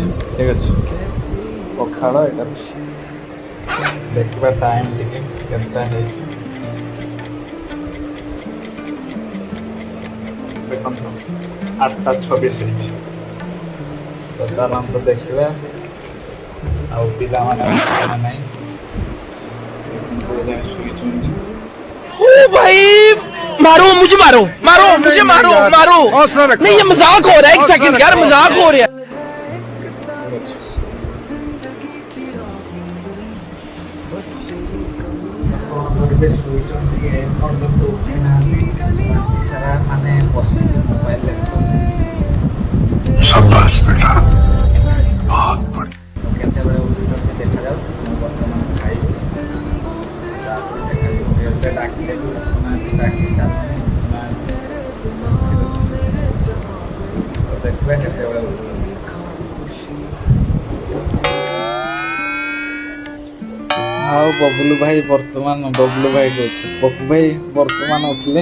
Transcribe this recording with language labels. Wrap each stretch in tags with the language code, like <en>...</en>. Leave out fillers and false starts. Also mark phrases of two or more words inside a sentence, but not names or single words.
<or>ଠିକ୍ ଅଛି, ପଖାଳ ଏଇଟା ଦେଖିବା ଟାଇମ୍ ଟିକେ କେତେଟା ହେଇଛି। ଦେଖନ୍ତୁ 8:26 ହେଇଛି। ତ ଚାଲନ୍ତୁ ଦେଖିବା ଆଉ ପିଲାମାନେ ଉଠିଲେ ନା ନାହିଁ। ଶୋଇଛନ୍ତି।</or> <hi>ओ भाई मारो मुझे, मारो मारो मुझे, मारो मारो। नहीं ये मजाक हो रहा है, एक सेकंड यार, मजाक हो रहा है।</hi> <or>କ'ଣ କରିବେ, ଶୋଇଛନ୍ତି ଏପର୍ଯ୍ୟନ୍ତ ଉଠି ନାହାନ୍ତି। ରାତି ସାରା ମାନେ ବସିକି ମୋବାଇଲ ଦେଖୁଛନ୍ତି।</or> <hi>शाबाश बेटा, बहुत बढ़िया।</hi> <or>କେତେବେଳେ ଉଠୁଛନ୍ତି ଦେଖାଯାଉ। ମୁଁ ବର୍ତ୍ତମାନ ଖାଇବି, ତାପରେ ଦେଖାଯିବ। ଏବେ ଡାକିଲେ ବି ଉଠୁନାହାନ୍ତି, ଡାକି ସାରିଲେଣି ଉଠୁନାହାନ୍ତି। ତ ଦେଖିବା କେତେବେଳେ ଉଠୁଛନ୍ତି। ଆଉ ବବୁଲୁ ଭାଇ ବର୍ତ୍ତମାନ, ବବୁଲୁ ଭାଇ କହୁଛି, ପପୁ ଭାଇ ବର୍ତ୍ତମାନ ଉଠିଲେ।</or>